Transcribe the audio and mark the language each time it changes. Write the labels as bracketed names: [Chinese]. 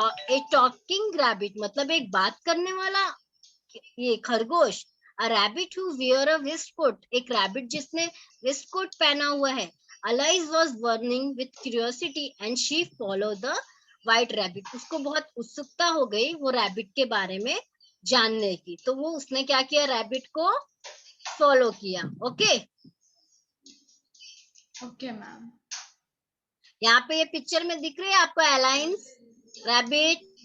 [Hindi] एक talking rabbit मतलब एक बात करने वाला ये खरगोश। [English] a rabbit who wear a waistcoat, [Hindi] एक रैबिट जिसने वेस्टकोट पहना हुआ है। [English] Alice was burning with curiosity and she followed the white rabbit. [Hindi] उसको बहुत उत्सुकता हो गई वो रैबिट के बारे में जानने की, तो वो उसने क्या किया, रैबिट को फॉलो किया। Okay, [English] Okay, ma'am. [Hindi] यहाँ पे ये पिक्चर में दिख रही है आपको अलायंस, रैबिट।